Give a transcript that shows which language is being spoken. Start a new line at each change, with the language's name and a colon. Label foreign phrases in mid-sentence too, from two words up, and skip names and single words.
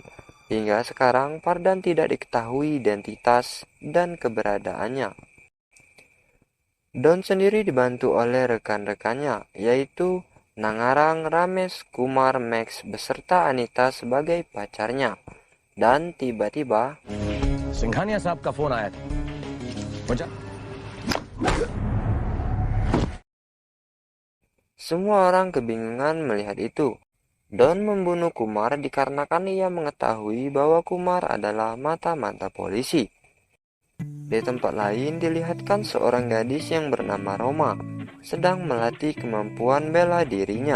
Indonesian: Hingga sekarang Pardhan tidak diketahui identitas dan keberadaannya. Don sendiri dibantu oleh rekan-rekannya, yaitu Nangarang, Ramesh, Kumar, Max beserta Anita sebagai pacarnya. Dan tiba-tiba
Hindi: सिंघानिया साहब का फोन आया था।
Indonesian: semua orang kebingungan melihat itu. Don membunuh Kumar dikarenakan ia mengetahui bahwa Kumar adalah mata-mata polisi. Di tempat lain dilihatkan seorang gadis yang bernama Roma sedang melatih kemampuan bela dirinya.